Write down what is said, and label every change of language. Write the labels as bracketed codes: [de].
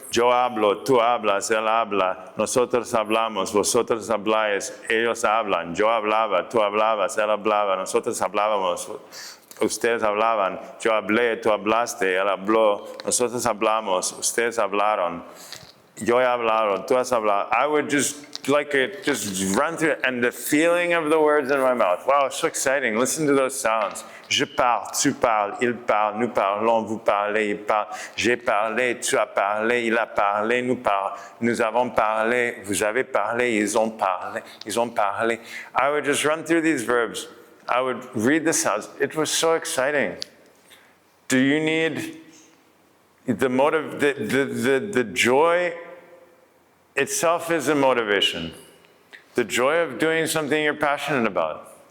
[es] Yo hablo, tú hablas, él habla, nosotros hablamos, vosotros habláis, ellos hablan. Yo hablaba, tú hablabas, él hablaba, nosotros hablábamos, ustedes hablaban. Yo hablé, tú hablaste, él habló, nosotros hablamos, ustedes hablaron. Yo he hablado, tú has hablado. [en] I would just just run through it, and the feeling of the words in my mouth. Wow, it's so exciting. Listen to those sounds. [fr] Je parle, tu parles, il parle, nous parlons, vous parlez, il parle. J'ai parlé, tu as parlé, il a parlé, nous avons parlé, vous avez parlé, ils ont parlé. [en] I would just run through these verbs. I would read the sounds. It was so exciting. Do you need the motive, the joy itself is a motivation. The joy of doing something you're passionate about.